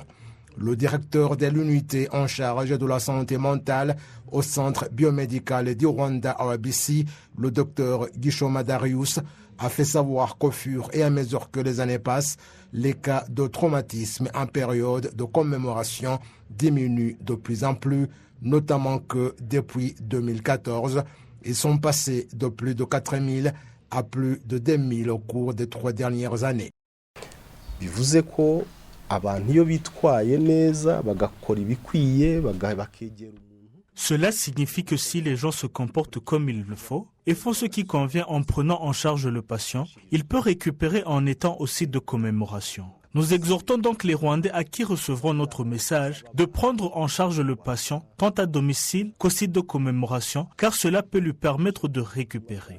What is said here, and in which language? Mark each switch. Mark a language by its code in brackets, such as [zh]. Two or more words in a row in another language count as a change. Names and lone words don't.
[fr] Le directeur de l'unité en charge de la santé mentale au centre biomédical du Rwanda RBC, le docteur Gishoma Darius, a fait savoir qu'au fur et à mesure que les années passent, les cas de traumatisme en période de commémoration diminuent de plus en plus, notamment que depuis 2014, ils sont passés de plus de 4 000 à plus de 2 000 au cours des 3 dernières années. [rn] bivuze ko abantu iyo bitwaye neza bagakora ibikwiye bakegera. [fr] Cela signifie que si les gens se comportent comme il le faut et font ce qui convient en prenant en charge le patient, il peut récupérer en étant au site de commémoration. Nous exhortons donc les Rwandais à qui recevront notre message de prendre en charge le patient tant à domicile qu'au site de commémoration car cela peut lui permettre de récupérer.